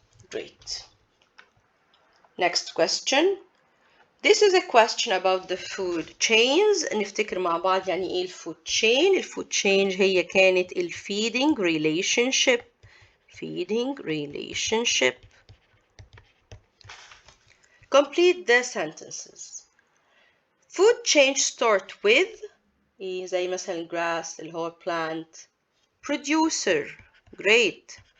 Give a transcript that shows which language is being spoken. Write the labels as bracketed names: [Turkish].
[English] Great. Next question. This is a question about the food chains. [Arabic] نفتكر مع بعض يعني ايه الفود chain. الفود chain هي كانت [English] feeding relationship. Feeding relationship. Complete the sentences. Food chain start with [Arabic] زي مثلا [English] grass [Arabic] اللي هو [English] plant. Producer. Great.